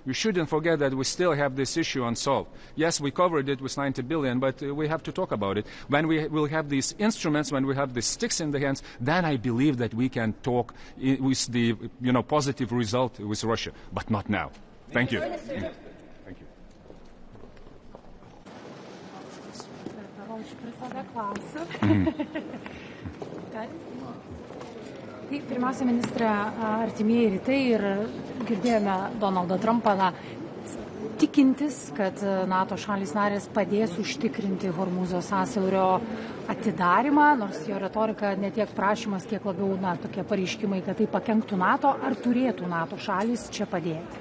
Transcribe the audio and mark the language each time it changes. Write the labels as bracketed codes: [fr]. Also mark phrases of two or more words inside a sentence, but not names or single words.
[en] You shouldn't forget that we still have this issue unsolved. Yes, we covered it with 90 billion, but we have to talk about it. When we will have these instruments, when we have the sticks in the hands, then I believe that we can talk with the positive result with Russia, but not now. Thank you. Thank you. [lt] Tai pirmiausia, ministrė, artimieji rytai ir girdėjome Donaldą Trumpą tikintis, kad NATO šalys narės padės užtikrinti Hormūzo sąsiaurio atidarimą, nors jo retorika ne tiek prašymas, kiek labiau tokie pareiškimai, kad tai pakenktų NATO, ar turėtų NATO šalys čia padėti?